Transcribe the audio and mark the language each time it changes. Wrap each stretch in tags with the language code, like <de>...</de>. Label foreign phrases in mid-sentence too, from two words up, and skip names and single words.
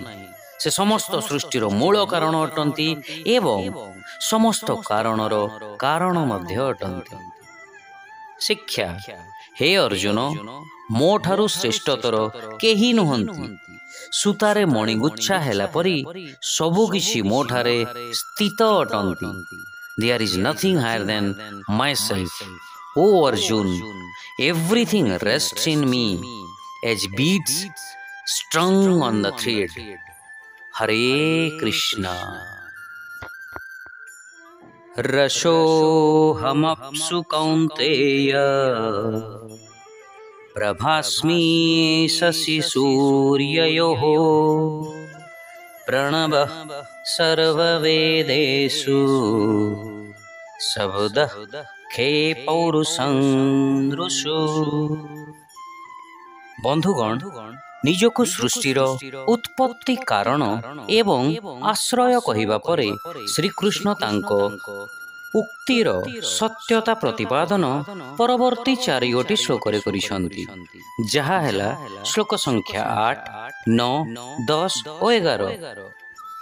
<or>ସେ ସମସ୍ତ ସୃଷ୍ଟିର ମୂଳ କାରଣ ଅଟନ୍ତି ଏବଂ ସମସ୍ତ କାରଣର କାରଣ ମଧ୍ୟ ଅଟନ୍ତି। ଶିକ୍ଷା, ହେ ଅର୍ଜୁନ, ମୋ ଠାରୁ ଶ୍ରେଷ୍ଠତର କେହି ନୁହନ୍ତି। ସୂତାରେ ମଣିଗୁଚ୍ଛା ହେଲା ପରି ସବୁକିଛି ମୋ ଠାରେ ସ୍ଥିତ ଅଟନ୍ତି।</or> <en>There is nothing higher than myself. O Arjun, everything rests in me as beads strung on the thread. Hare Krishna.</en> <sa>रसोऽहमप्सु कौन्तेय प्रभास्मि शशिसूर्ययोः प्रणवः सर्ववेदेषु शब्दः खे पौरुषं नृषु।</sa> <or>ବନ୍ଧୁଗଣ, ନିଜକୁ ସୃଷ୍ଟିର ଉତ୍ପତ୍ତି କାରଣ ଏବଂ ଆଶ୍ରୟ କହିବା ପରେ ଶ୍ରୀକୃଷ୍ଣ ତାଙ୍କ ଉକ୍ତିର ସତ୍ୟତା ପ୍ରତିପାଦନ ପରବର୍ତ୍ତୀ 4ଗୋଟି ଶ୍ଲୋକରେ କରିଛନ୍ତି, ଯାହା ହେଲା ଶ୍ଲୋକ ସଂଖ୍ୟା 8, 9, 10 ଓ 11।</or>